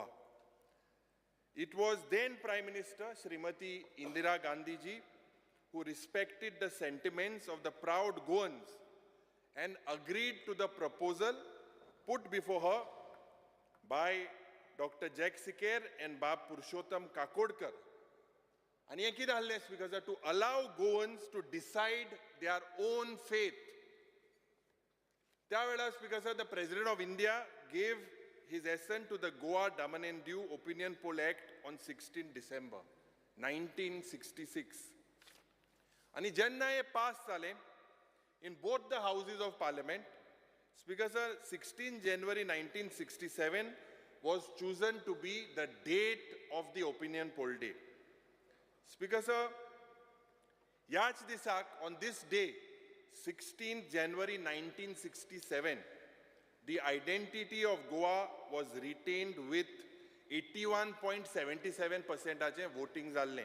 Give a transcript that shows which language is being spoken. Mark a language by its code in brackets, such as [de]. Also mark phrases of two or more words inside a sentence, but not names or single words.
[en] It was then Prime Minister Srimati Indira Gandhi ji who respected the sentiments of the proud Goans and agreed to the proposal put before her by Dr. Jack Sikher and Bab Purushottam Kakodkar. And [kok] हे कितें आसलें [en] Speaker sir, to allow Goans to decide their own fate. [kok] त्या वेळार [en] Speaker sir, the President of India gave his assent to the Goa Daman and Diu Opinion Poll Act on 16 December 1966. [kok] आणि जेन्ना हे पास जालें [en] in both the houses of parliament, Speaker sir, 16 January 1967 was chosen to be the date of the opinion poll day. Speaker sir, [kok] याच दिसाक, [en] on this day, 16 January 1967, the identity of Goa was retained with 81.77% voting जाल्लें.